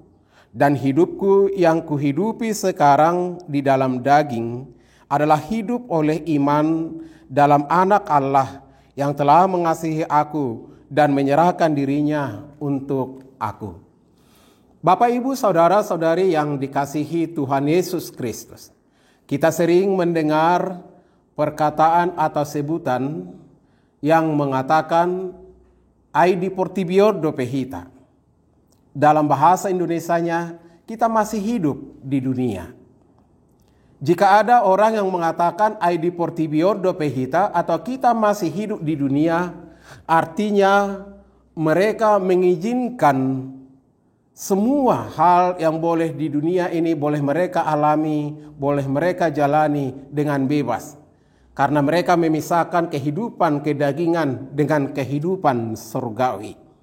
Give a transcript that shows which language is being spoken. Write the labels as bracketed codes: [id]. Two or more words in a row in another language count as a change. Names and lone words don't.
[id] Dan hidupku yang kuhidupi sekarang di dalam daging adalah hidup oleh iman dalam Anak Allah yang telah mengasihi aku dan menyerahkan dirinya untuk aku. Bapak Ibu Saudara-saudari yang dikasihi Tuhan Yesus Kristus, kita sering mendengar perkataan atau sebutan yang mengatakan [bbc] ai diportibio dope hita. [id] Dalam bahasa Indonesianya, kita masih hidup di dunia. Jika ada orang yang mengatakan [bbc] ai diportibio dope hita [id] atau kita masih hidup di dunia, artinya mereka mengizinkan semua hal yang boleh di dunia ini boleh mereka alami, boleh mereka jalani dengan bebas. Karena mereka memisahkan kehidupan kedagingan dengan kehidupan surgawi.